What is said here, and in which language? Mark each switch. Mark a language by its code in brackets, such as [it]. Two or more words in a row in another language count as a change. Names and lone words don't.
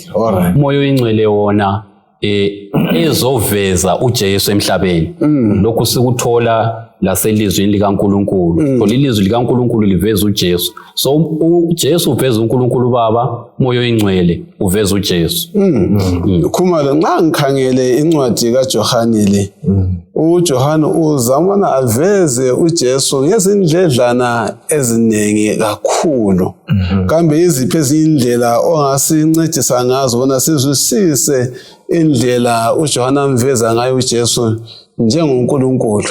[nd] Umoya oyingcwele wona ezoveza uJesu emhlabeni. Lokhu sikuthola laselizwini likaNkulunkulu. Ilizwi likaNkulunkulu liveza uJesu. So uJesu uveza uNkulunkulu Baba, umoya oyingcwele uveza uJesu. Khumalo, nxa ngikhangele incwadi kaJohane le, uJohane uzamana aveze uJesu ngezindledlana eziningi kakhulu. Kambe iziphi izindlela ongasincedisa ngazo bona sizwisise indlela uJohane amveza ngayo uJesu njengoNkulunkulu?